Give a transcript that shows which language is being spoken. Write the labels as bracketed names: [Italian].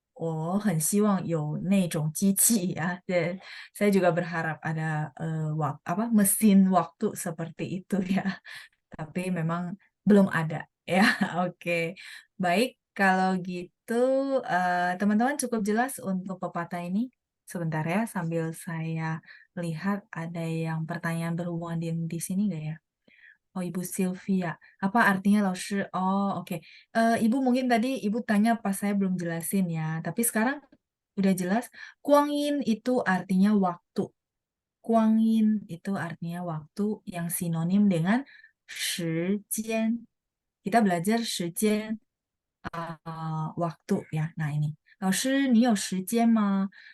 [Chinese] Oh, 很希望有那种机器ya. [Indonesian] Dan saya juga berharap ada mesin waktu seperti itu ya. Tapi memang belum ada ya. Oke. Baik, kalau gitu teman-teman cukup jelas untuk pepatah ini. Sebentar ya, sambil saya lihat ada yang pertanyaan berhubungan di sini nggak ya? Oh, Ibu Sylvia. Apa artinya Laoshi? Oh, oke. Ibu mungkin tadi Ibu tanya pas saya belum jelasin ya. Tapi sekarang udah jelas. Kuangin itu artinya waktu. Kuangin itu artinya waktu yang sinonim dengan 时间. Kita belajar 时间 waktu ya. Nah ini, [Chinese] 老师你有时间吗?